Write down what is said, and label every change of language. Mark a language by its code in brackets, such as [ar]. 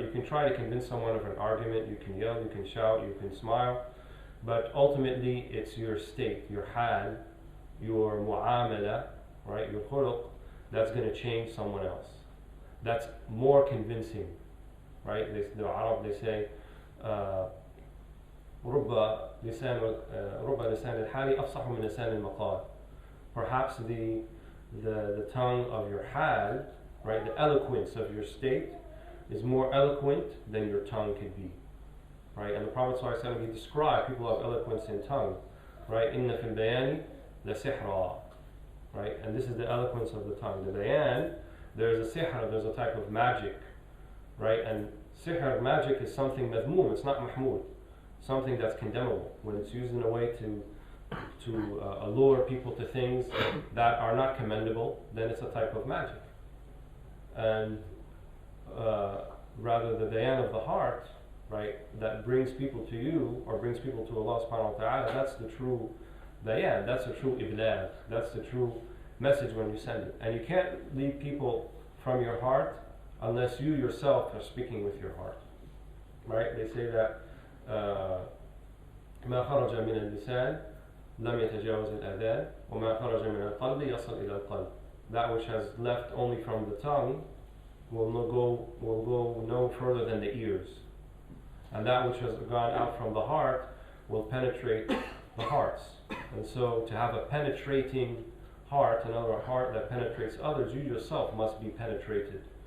[en] You can try to convince someone of an argument, you can yell, you can shout, you can smile, but ultimately it's your state, your hal, your mu'amala, right? Your khuluq, that's going to change someone else. That's more convincing, right? The Arab, they say, [ar] رب لسان الحال أفصح من لسان المقال. [en] Perhaps the tongue of your hal, right, the eloquence of your state, is more eloquent than your tongue could be, right? And the Prophet ﷺ, he described people who have eloquence in tongue, right? [ar] إن في البيان لسحرا, [en] right? And this is the eloquence of the tongue. The bayan, there's a sihr, there's a type of magic, right? And sihr, magic, is something madmoom, it's not mahmoud, something that's condemnable when it's used in a way to allure people to things that are not commendable, then it's a type of magic. And rather the dayan of the heart, right, that brings people to you or brings people to Allah subhanahu wa ta'ala, that's the true dayan, that's the true iblag, that's the true message when you send it. And you can't lead people from your heart unless you yourself are speaking with your heart. Right? They say that [ar] ما خرج من اللسان لم يتجاوز الأذان وما خرج من القلب يصل إلى القلب. [en] That which has left only from the tongue will go no further than the ears, and that which has gone out from the heart will penetrate the hearts. And so to have a penetrating heart, another heart that penetrates others, you yourself must be penetrated.